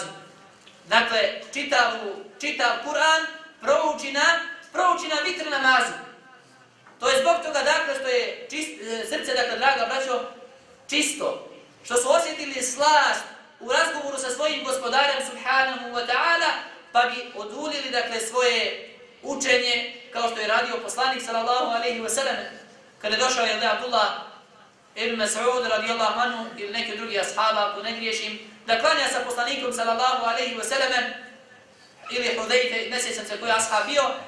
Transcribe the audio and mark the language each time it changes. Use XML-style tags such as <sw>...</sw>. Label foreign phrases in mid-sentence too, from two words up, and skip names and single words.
<bs>Dakle, čitav Kur'an prouči na vitr namazu. To je zbog toga dakle što je srce, dakle, draga braćo, čisto. Što su osjetili slast u razgovoru sa svojim gospodarem</bs> <ar>سبحانه وتعالى,</ar> <bs>pa bi oduljili dakle svoje učenje, kao što je radio poslanik</bs> <ar>صلى الله عليه وسلم,</ar> <bs>kada je došao je Abdullah ibn Mas'ud</bs> <ar>رضي الله عنه</ar> <bs>ili neki drugi ashaba, ako ne griješim, da klanja sa poslanikom</bs> <ar>صلى الله عليه وسلم,</ar> <bs>ili Hudejfe, ne sjećam se koji ashab bio,</bs>